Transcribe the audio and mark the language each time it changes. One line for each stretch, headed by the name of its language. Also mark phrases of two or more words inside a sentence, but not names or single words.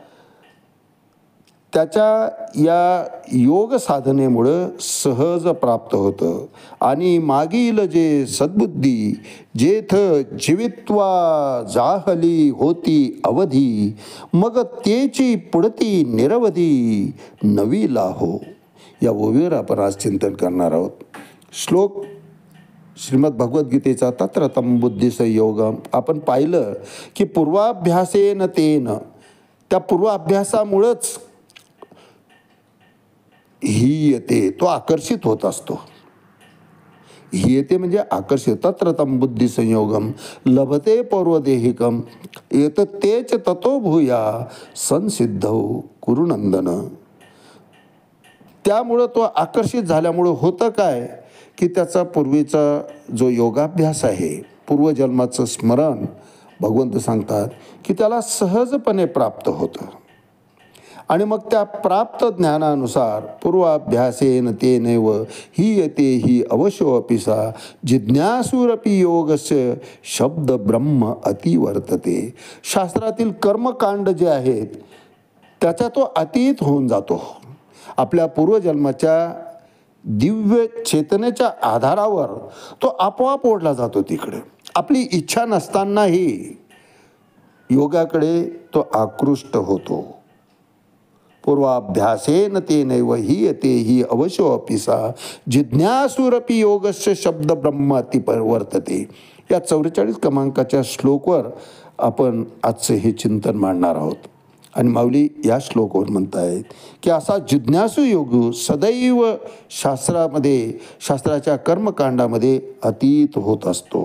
Marathi: त्याच्या या योग साधनेमुळं सहज प्राप्त होतं आणि मागील जे सद्बुद्धी जेथ जीवित्वा जाहली होती अवधी मग तेची पुढती निरवधी नवी लाहो. या ओवीवर आपण आज चिंतन करणार आहोत. श्लोक श्रीमद भगवद्गीतेचा
Sanskrit: तत्र तं बुद्धिसंयोगम.
Marathi: आपण पाहिलं की
Sanskrit: पूर्वाभ्यासेन तेन
Marathi: त्या पूर्वाभ्यासामुळंच हीयते तो आकर्षित होत असतो. हीयते म्हणजे आकर्षित.
Sanskrit: तत्र तं बुद्धिसंयोगम लभते पौर्वदेहिकम एततेच ततो भूया संसिद्धौ कुरुनंदन.
Marathi: त्यामुळं तो आकर्षित झाल्यामुळं होतं काय की त्याचा पूर्वीचा जो योगाभ्यास आहे पूर्वजन्माचं स्मरण भगवंत सांगतात की त्याला सहजपणे प्राप्त होतं आणि मग त्या प्राप्त ज्ञानानुसार
Sanskrit: पूर्वाभ्यासेन तेनैव हीयते ही अवशोऽपिसा जिज्ञासुरपि योगस्य शब्द ब्रह्म अतिवर्तते.
Marathi: शास्त्रातील कर्मकांड जे आहेत त्याचा तो अतीत होऊन जातो. आपल्या पूर्वजन्माच्या दिव्य चेतनेच्या आधारावर तो आपोआप ओढला जातो तिकडे. आपली इच्छा नसतानाही योगाकडे तो आकृष्ट होतो.
Sanskrit: पूर्वाभ्यासेन तेनैव हीयते ही अवशोऽपिसा जिज्ञासुरपि योगस्य शब्द ब्रह्म अतिवर्तते.
Marathi: या 44 क्रमांकाच्या श्लोकवर आपण आजचे हे चिंतन मांडणार आहोत. आणि माऊली या श्लोकवर म्हणतायत की असा जिज्ञासू योग सदैव शास्त्राच्या कर्मकांडामध्ये अतीत होत असतो.